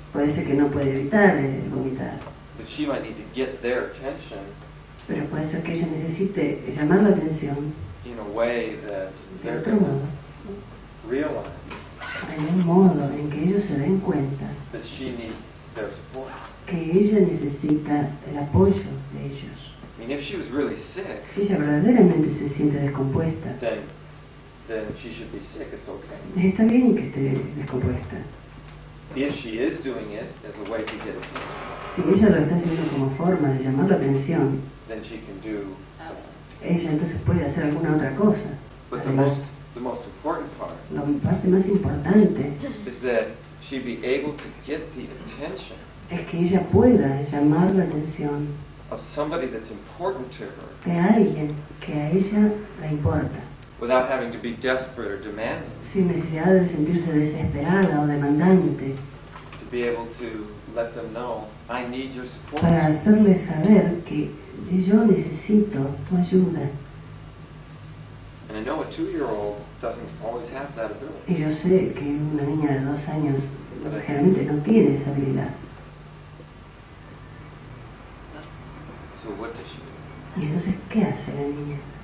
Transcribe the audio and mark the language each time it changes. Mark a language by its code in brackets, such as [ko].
[es] puede ser que no puede evitar vomitar, [en] But she might need to get their attention [es] pero puede ser que ella necesite llamar la atención [en] in a way that [es] de [en] they're [es] otro [en] going [es] modo, [en] to realize [es] en un modo en que ellos se den cuenta [en] that she needs their support. [es] que ella necesita el apoyo de ellos. [en] I mean, if she was really sick, [es] Si ella verdaderamente se siente descompuesta, [en] then she should be sick. It's okay. [es] está bien que esté descompuesta. [en] If she is doing it as a way to get attention, [es] Si ella lo está haciendo como forma de llamar la atención, [en] then she can do something. [es] ella entonces puede hacer alguna otra cosa. [en] But [es] Además, [en] the most important part [es] la parte más importante [en] is that she be able to get the attention [es] es que ella pueda llamar la atención [en] of somebody that's important to her [es] de alguien que a ella le importa, [en] without having to be desperate or demanding, [es] sin necesidad de sentirse desesperada o demandante, [en] to be able to let them know, I need your support. [es] para hacerle saber que yo necesito tu ayuda. [en] And I know a 2-year-old doesn't always have that ability. [es] Y yo sé que una niña de 2 años generalmente no tiene esa habilidad. [en] So what does she do? [es] Y entonces, ¿qué hace la niña?